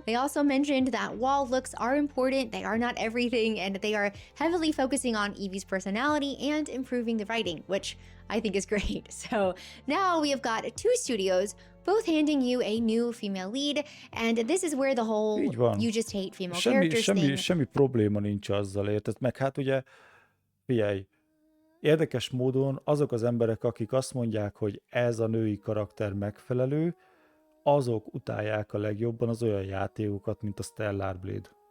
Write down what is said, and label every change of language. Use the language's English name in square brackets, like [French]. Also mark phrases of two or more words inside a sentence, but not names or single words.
[English] They also mentioned that while looks are important, they are not everything, and they are heavily focusing on Evie's personality and improving the writing, which I think is great. So now we have got two studios, both handing you a new female lead, and this is where the whole [Hungarian] Így van. [English] you just hate female [Hungarian] Semmi, [English] characters [Hungarian] semmi, [English] thing. [Hungarian] semmi probléma nincs azzal, érted? Meg hát ugye, figyelj, érdekes módon azok az emberek, akik azt mondják, hogy ez a női karakter megfelelő, azok utálják a legjobban az olyan játékokat, mint a Stellar Blade.